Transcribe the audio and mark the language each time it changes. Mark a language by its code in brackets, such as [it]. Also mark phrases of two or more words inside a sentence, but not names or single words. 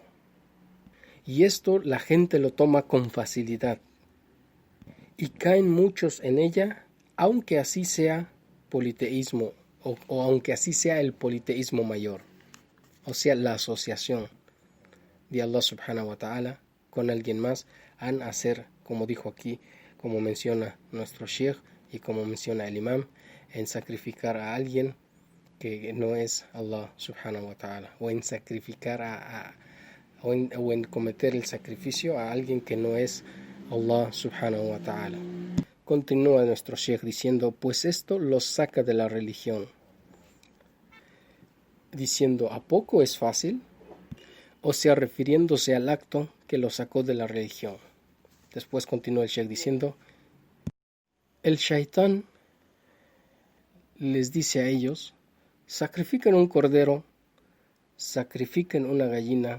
[es] Y esto la gente lo toma con facilidad, y caen muchos en ella, aunque así sea politeísmo, o aunque así sea el politeísmo mayor, o sea, la asociación de [ar] الله سبحانه وتعالى [es] con alguien más, han hacer, como dijo aquí, como menciona nuestro Sheikh y como menciona el Imam, en sacrificar a alguien que no es [ar] الله سبحانه وتعالى, [es] o en sacrificar o en cometer el sacrificio a alguien que no es [ar] الله سبحانه وتعالى. [es] Continúa nuestro Sheikh diciendo, pues esto los saca de la religión, diciendo, ¿a poco es fácil? O sea, refiriéndose al acto que lo sacó de la religión. Después continúa el Sheikh diciendo, el shaitán les dice a ellos, sacrifiquen un cordero, sacrifiquen una gallina.